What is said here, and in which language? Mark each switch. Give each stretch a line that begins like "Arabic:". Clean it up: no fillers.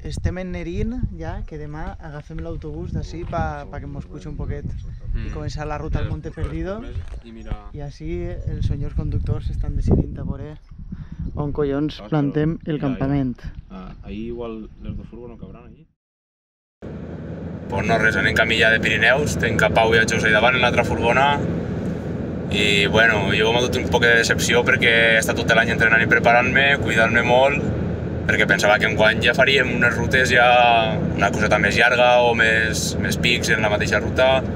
Catalan: estem en Nerín ja, que demà agafem l'autobús d'ací pa que mos puja un poquet i començar la ruta al Monte Perdido. I així els senyors conductors estan decidint a veure on collons plantem el campament.
Spanish: Ahí igual los de furgo no cabran allí.
Catalan: Pues no res, anem camí ja de Pirineus, tenc a Pau i a José davant en l'altra furgona i bueno, jo m'ha dut un poc de decepció perquè he estat tot l'any entrenant i preparant-me, cuidant-me molt, perquè pensava que enguany ja faríem unes rutes ja una coseta més llarga o més pics en la mateixa ruta